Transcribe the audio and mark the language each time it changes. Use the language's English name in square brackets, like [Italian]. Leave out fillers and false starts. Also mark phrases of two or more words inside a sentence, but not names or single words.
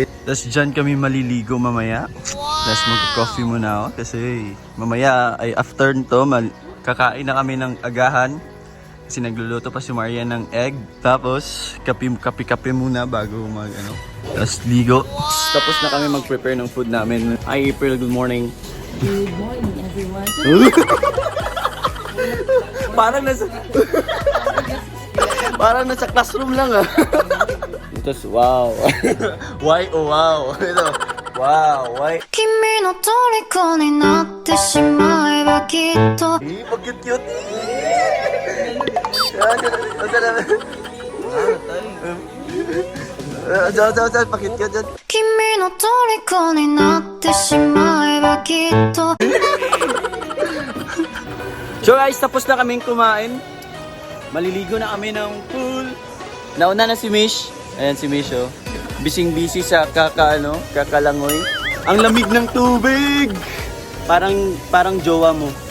[Filipino] Tapos dyan kami maliligo mamaya. Tapos mag-coffee muna ako kasi mamaya ay after nito kakain na kami ng agahan. Kasi nagluluto pa si Maria ng egg. Tapos kape muna bago mag ano. Tapos ligo. Tapos na kami mag-prepare ng food namin. [English] Hi April, good morning. Good morning, everyone. [Filipino] Parang nasa classroom lang ah. [English] Tapos wow. Why oh wow. Ito. Wow, why? [Japanese] 君の虜になってしまえばきっと [Filipino] Pag-cute-cute. Pakit-cute. [Japanese] 君の虜になってしまえばきっと [English] So guys, [Filipino] tapos na kaming kumain. Maliligo na kami ng pool. Nauna na si Mish. Ayan si Mish oh. Bising-busy sa kakalangoy. Ang lamig ng tubig. Parang jowa mo.